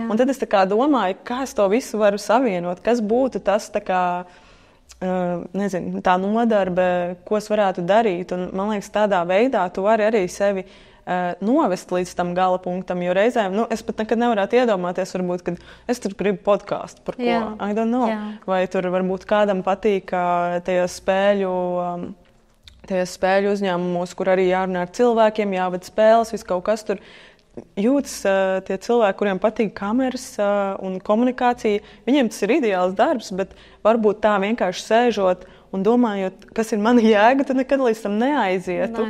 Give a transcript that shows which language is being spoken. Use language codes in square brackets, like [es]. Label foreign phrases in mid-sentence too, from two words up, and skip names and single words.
[lv] Un tad es domāju, kā es to visu varu savienot, kas būtu tas nezinu, tā nodarbe, ko es varētu darīt. Un, man liekas, tādā veidā tu vari arī sevi novest līdz tam gala punktam, jo reizēm, es pat nekad nevarētu iedomāties, varbūt, kad es tur gribu podkāstu par ko, [en] I don't know. [lv] Jā. Vai tur varbūt kādam patīk tajos spēļu uzņēmumos, kur arī jārunā ar cilvēkiem, jāved spēles, viss kaut kas tur. Jūtas tie cilvēki, kuriem patīk kameras un komunikācija, viņiem tas ir ideāls darbs, bet varbūt tā vienkārši sēžot un domājot, kas ir mana jēga, tu nekad līdz tam neaizietu.